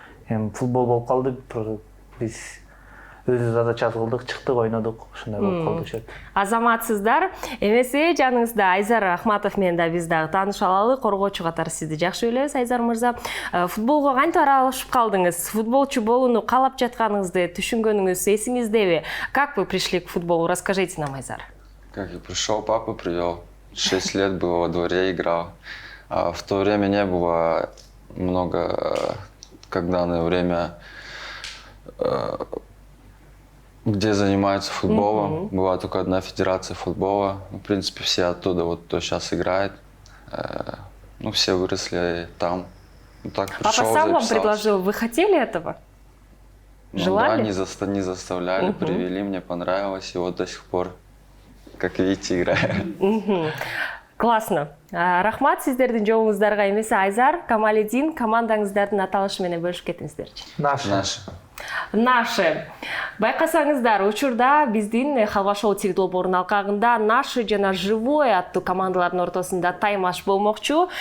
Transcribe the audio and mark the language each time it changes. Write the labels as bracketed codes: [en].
[ky] Эми футбол болуп калды, биз өзүбүз задача кылдык, чыктык, ойнодук, ушундай болуп калды шет. Азаматсыздар. Эмесе жаныңызда Айзар Ахматов менен да биз дагы тааныша алалы. Коргоочу катары сизди жакшы билебиз, Айзар мырза. Футболго кантип аралашып калдыңыз? Футболчу болууну каалап жатканыңызды түшүнгөнүңүз эсиңиздеби? [ru] Как вы пришли к футболу? Расскажите нам, Айзар. Как я пришел, папа привел. 6 лет было во дворе, играл. А в то время не было много, как в данное время, где занимаются футболом. Была только одна федерация футбола. В принципе, все оттуда, вот кто сейчас играет. Все выросли там. Так пришел, Папа сам вам записался. предложил, вы хотели этого? Желали? Да, не заставляли, привели, мне понравилось. И вот до сих пор, как видите, играю. [ky] Классно. Рахмат сиздердин жообуңуздарга. Эмесе Айзар, Камалидин, командаңыздардын аталышы менен бөлүшүп кетиңиздерчи. Наши. Байкасаңыздар, учурда биздин Халва шоу теледолбоорунун алкагында Наши жана Живое аттуу командалардын ортосунда таймаш болмокчу.